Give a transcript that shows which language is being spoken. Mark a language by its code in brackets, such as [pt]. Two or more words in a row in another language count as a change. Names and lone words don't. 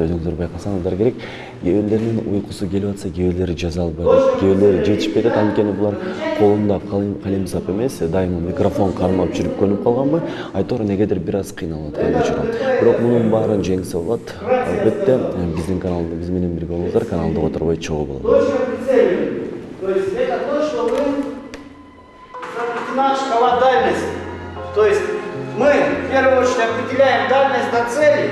[ky] Өзүңүздөр байкасаңыздар керек. Кээ бирлеринин уйкусу келип атса, кээ бирлери жаза албайт, кээ бирлери жетишпей атат. Анткени булар колунда калемсап эмес, дайыма микрофон кармап жүрүп көнүп калганбы, айтору негедир бир аз кыйналып аткан учурам. Бирок мунун баарын жеңсе болот. Албетте биздин каналда биз менен бирге болуңуздар, каналды которбой чогуу болот. [ru] То есть это то, что мы запретена шкала дальности. То есть мы в первую очередь определяем дальность до цели.